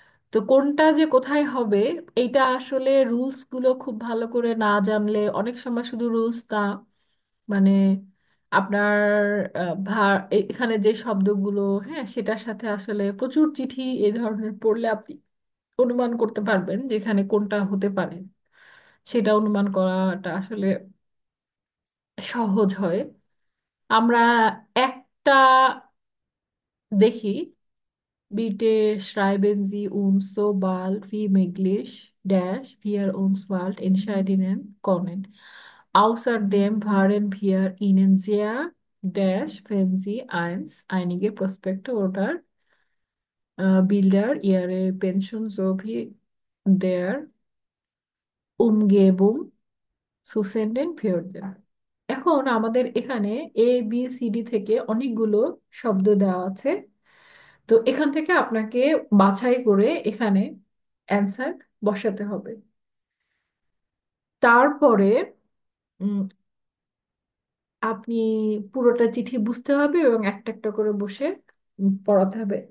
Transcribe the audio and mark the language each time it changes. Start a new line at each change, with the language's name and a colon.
Bangla: তো কোনটা যে কোথায় হবে, এইটা আসলে রুলস গুলো খুব ভালো করে না জানলে, অনেক সময় শুধু রুলস না, মানে আপনার এখানে যে শব্দগুলো, হ্যাঁ সেটার সাথে আসলে প্রচুর চিঠি এই ধরনের পড়লে আপনি অনুমান করতে পারবেন যেখানে কোনটা হতে পারে, সেটা অনুমান করাটা আসলে সহজ হয়। আমরা একটা দেখি,
German: Bitte schreiben Sie uns so bald wie möglich, dash, wir uns bald entscheiden können. Außerdem waren wir Ihnen sehr, dash, wenn Sie einige Prospekte oder Bilder Ihrer Pension sowie der Umgebung zusenden würden.
Bangla: এখন আমাদের এখানে ABCD থেকে অনেকগুলো শব্দ দেওয়া আছে। তো এখান থেকে আপনাকে বাছাই করে এখানে অ্যান্সার বসাতে হবে। তারপরে উম, আপনি পুরোটা চিঠি বুঝতে হবে এবং একটা একটা করে বসে পড়াতে হবে।